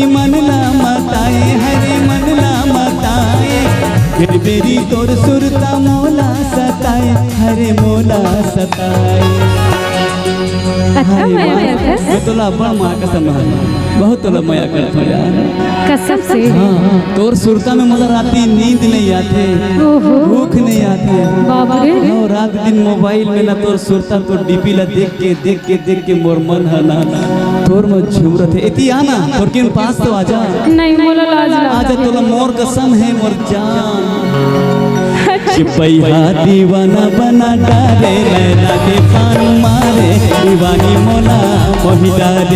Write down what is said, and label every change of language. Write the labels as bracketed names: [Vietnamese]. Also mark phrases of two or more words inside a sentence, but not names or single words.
[Chhattisgarhi] मनला मताए, हरे मनला मताए, फिर बेरी तोर सुरता मोला सताए, हरे मोला सताए। अच्छा मैं तोला बड़ माँ कसम बहुत तोला माया करता यार कसम से। हाँ तोर सुरता में मोला राती नींद नहीं आते, भूख नहीं आती। बाप रे रात दिन मोबाइल में ना तोर सुरता तो डीपी ला देख के मोर मन है ना तोर में झुमरत है। इति आना तोर के पास तो आजा। नहीं मोला लाज आजा तोला मोर कसम है मोर जान। चिपैया दीवाना बना डाले, नैना के पान मारे, दीवानी मोला मोहि डाले।